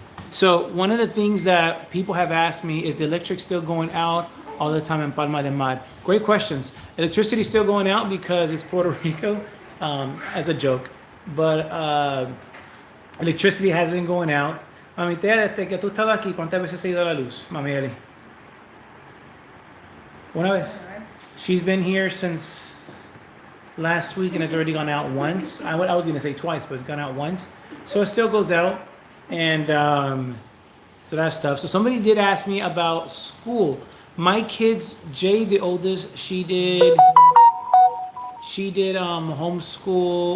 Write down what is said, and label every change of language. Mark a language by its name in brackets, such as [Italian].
[English] So one of the things that people have asked me is the electric still going out all the time in Palma de Mar? Great questions. Electricity is still going out because it's Puerto Rico, as a joke. But electricity has been going out. [Spanish] Mami, desde que tú estabas aquí, ¿cuántas veces se ha ido la luz, Mami Eli? Una vez. [English] She's been here since last week and it's already gone out once. I was going to say twice, but it's gone out once. So it still goes out. And so that's tough. So somebody did ask me about school. My kids, Jay, the oldest, she did homeschool.